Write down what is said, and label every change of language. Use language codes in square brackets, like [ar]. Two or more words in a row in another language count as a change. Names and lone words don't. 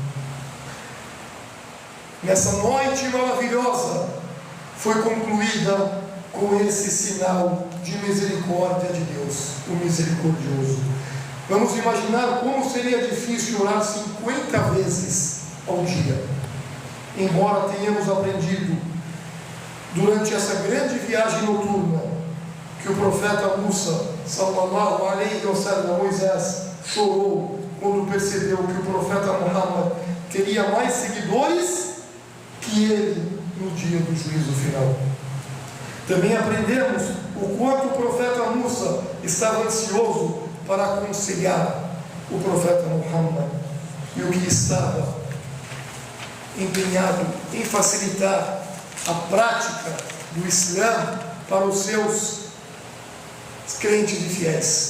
[pt] Nessa noite maravilhosa foi concluída com esse sinal de misericórdia de Deus, o misericordioso. Vamos imaginar como seria difícil orar 50 vezes ao dia. Embora tenhamos aprendido durante essa grande viagem noturna que o profeta Musa, [ar] صلى الله عليه وسلم, [pt] Moisés, chorou quando percebeu que o profeta Muhammad teria mais seguidores que ele no dia do juízo final. Também aprendemos o quanto o profeta Musa estava ansioso para aconselhar o profeta Muhammad e o que estava empenhado em facilitar a prática do Islã para os seus crentes e fiéis.